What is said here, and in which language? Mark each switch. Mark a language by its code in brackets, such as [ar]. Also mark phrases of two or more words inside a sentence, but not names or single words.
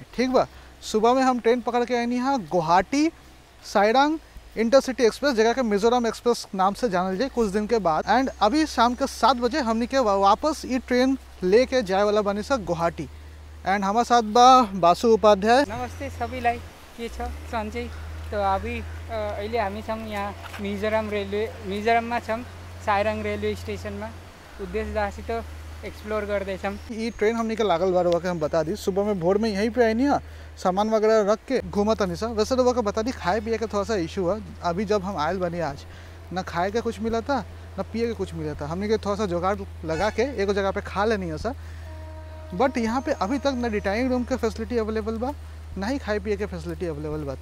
[bho] ठीक बा, सुबह में हम ट्रेन पकड़ के आनी हाँ गुवाहाटी साइरंग इंटरसिटी एक्सप्रेस, जगह के मिजोरम एक्सप्रेस नाम से जानल जाए कुछ दिन के बाद। एंड अभी शाम के 7 बजे हमने के वापस ये ट्रेन लेके जाए वाला बानी सा गुवाहाटी। एंड हमारे साथ बा बासु उपाध्याय। [ne] नमस्ते सबैलाई, के छ सन्चै? तो अभी अहिले हामी छौँ यहाँ मिजोरममा छौँ, साइरंग रेलवे स्टेसनमा उद्देश्यसित एक्सप्लोर गर्दैछौँ। [bho] ये ट्रेन हमने के लागल बार के हम बता दी, सुबह में भोर में यहीं पे आई नहीं, सामान वगैरह रख के घूमता नहीं सा। वैसे तो वह बता दी खाए पिए का थोड़ा सा इशू है। अभी जब हम आयल बनी आज, ना खाए का कुछ मिला था ना पिए का कुछ मिला था। हमने के थोड़ा सा जुगाड़ लगा के एक जगह पे खा लेनी है सर। बट यहाँ पे अभी तक ना [en] detaining room [bho] के [en] facility available [bho] बा, ना ही खाए पिए के [en] facility available [bho] बा।